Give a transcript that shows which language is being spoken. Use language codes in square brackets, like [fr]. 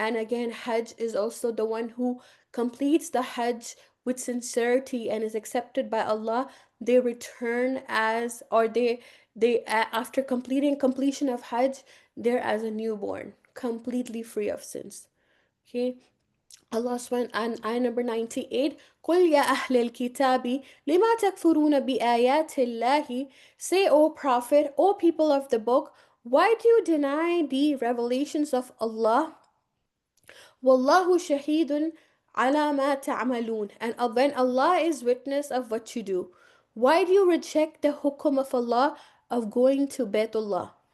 [en] And again, Hajj is also the one who completes the Hajj with sincerity and is accepted by Allah. They return as, or after completion of Hajj, they're as a newborn, completely free of sins. Okay. Allah subhanahu, and ayah number 98, [ar] قُلْ يَا أَهْلَ الْكِتَابِ لِمَا تَكْفُرُونَ بِآيَاتِ اللَّهِ. [en] Say, O Prophet, O people of the book, why do you deny the revelations of Allah? [ar] Wallahu shahidun ala ma ta'malun. [en] And when Allah is witness of what you do. Why do you reject the hukum of Allah of going to Baytullah?